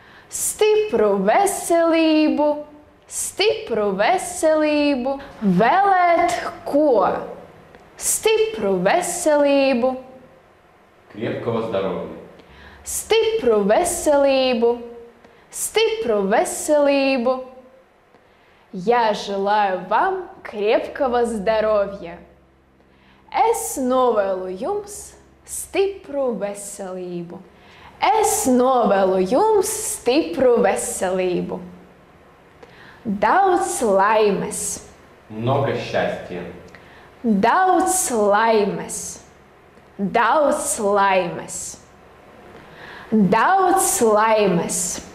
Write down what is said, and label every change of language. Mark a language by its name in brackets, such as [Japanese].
[Latvian] stipru veselību, stipru veselību. Vēlēt ko? Stipru veselību, [Russian] Крепкого здоровья. [Latvian] stipru veselību, stipru veselību. [Russian] Я желаю вам крепкого здоровья. [Latvian] Es novēlu jums stipru veselību. Es novēlu jums stipru veselību. Daudz laimes, [Russian] Много счастья. [Latvian] daudz laimes, daudz laimes, daudz laimes,